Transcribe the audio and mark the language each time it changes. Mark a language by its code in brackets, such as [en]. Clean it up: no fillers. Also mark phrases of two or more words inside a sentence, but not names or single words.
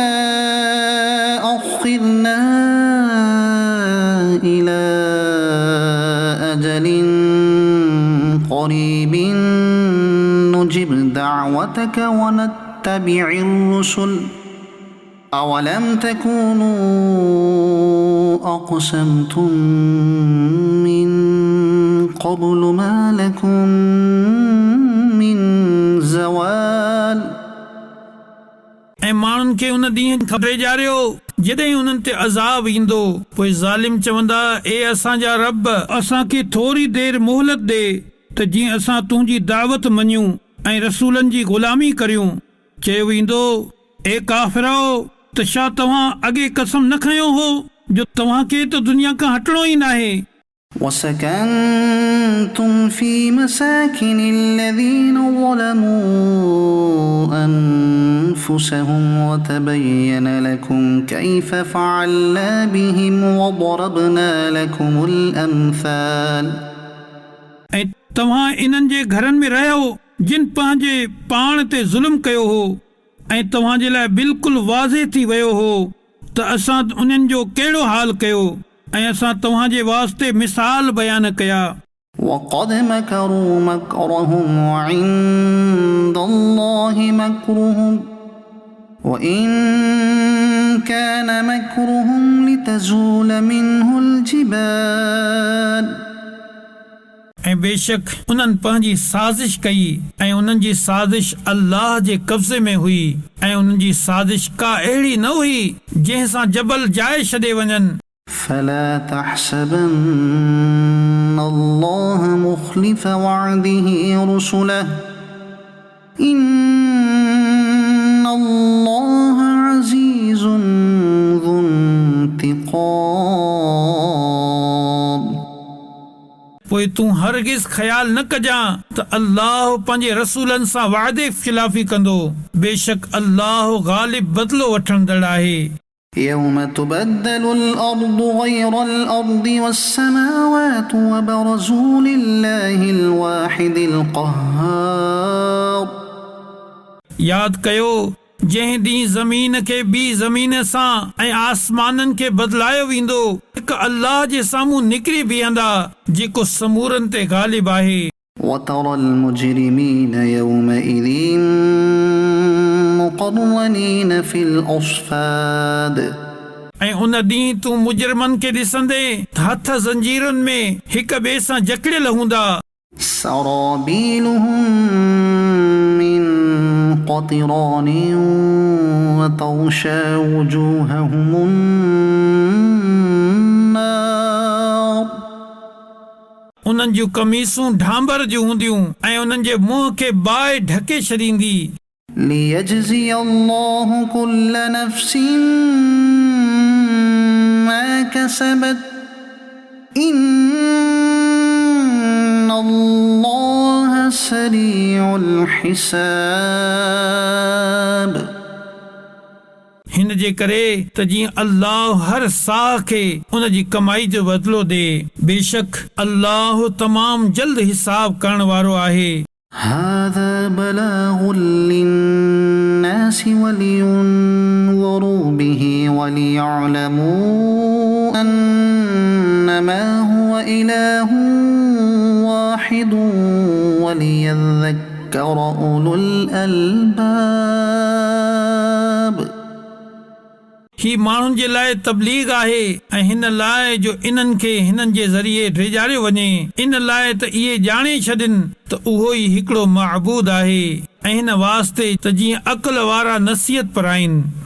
[ar] أخرنا إلى أجل قريب نجب دعوتك ونتبع الرسل أولم تكونوا أقسمتم من قبل ما لكم من زوال [sd] ऐं माण्हुनि खे उन ॾींहं खां ॾेजारियो जॾहिं उन्हनि ते अज़ाब ईंदो। पोइ ज़ालिम चवंदा ए असांजा रब असांखे थोरी देरि मोहलत ॾे त जीअं असां तुंहिंजी दावत मञूं ऐं रसूलनि जी ग़ुलामी करियूं। चयो वेंदो ए काफ़िरो त छा तव्हां अॻे कसम न खयो हो जो तव्हांखे त दुनिया खां हटणो ई नाहे। [ar] وسكنتم في مساكن الذين ظلموا أنفسهم وتبين لكم كيف فعلنا بهم وضربنا لكم الأمثال. [sd] ऐं तव्हां इन्हनि जे घरनि में रहियो जिन पंहिंजे पाण ते ज़ुल्म कयो हो ऐं तव्हांजे लाइ बिल्कुलु वाज़े थी वियो हो त असां उन्हनि जो कहिड़ो हाल कयो ऐं असां तव्हांजे वास्ते मिसाल बयान कया. [ar] وقد مكروا مكرهم وعند الله مكرهم وإن كان مكرهم لتزول منه الجبال. [sd] ऐं बेशक उन्हनि पंहिंजी साज़िश कई ऐं उन्हनि जी साज़िश अल्लाह जे कब्ज़े में हुई ऐं उन्हनि जी साज़िश का अहिड़ी न हुई जंहिं सां जबल जाए छॾे वञनि. [ar] فلا تحسبن الله مخلف وعده رسله إن الله عزيز ذو انتقام. [sd] पोइ तूं हरगिज़ ख़्याल न कजां त अल्लाह पंहिंजे रसूलनि सां वाइदे ख़िलाफ़ी कंदो. बेशक अल्लाह ग़ालिब बदिलो वठंदड़ आहे. [ar] يوم تبدل الأرض غير الأرض والسماوات وبرزوا لله الواحد القهار. [sd] यादि कयो जंहिं ॾींहुं ज़मीन खे ॿी ज़मीन सां ऐं आसमाननि खे बदिलायो वेंदो हिकु अल्लाह जे साम्हूं निकिरी बीहंदा जेको समूरनि ते ग़ालिब आहे. [ar] وترى المجرمين يومئذ مقرنين في الأصفاد. [sd] ऐं उन ॾींहुं तूं मुजरिमनि खे ॾिसंदे हथ ज़ंजीरुनि में हिक ॿिए सां जकड़ियल हूंदा. [ar] سرابيلهم من قطران وتغشى وجوههم النار. [sd] उन्हनि जूं कमीसूं ढांबर जूं हूंदियूं ऐं उन्हनि जे मुंहं खे बाहि ढके छॾींदी. [ar] ليجزي الله كل نفس ما كسبت إن الله سريع الحساب. [sd] हिन जे करे त जीअं अल्लाह हर साह खे उन जी कमाई जो बदिलो ॾे. बेशक अल्लाह तमाम जल्द हिसाब करण वारो आहे. [ar] هذا بلاغ للناس ولينذروا به وليعلموا أنما هو إله واحد وليذكر أولو الألباب. [sd] ही माण्हुनि जे लाइ तबलीग आहे ऐं हिन लाइ जो इन्हनि खे हिननि जे ज़रिए डिॼारियो वञे. इन लाइ त इहे ॼाणे छॾनि त उहो ई हिकिड़ो महबूद आहे ऐं हिन वास्ते त जीअं अक़ल वारा नसीहत पराइनि.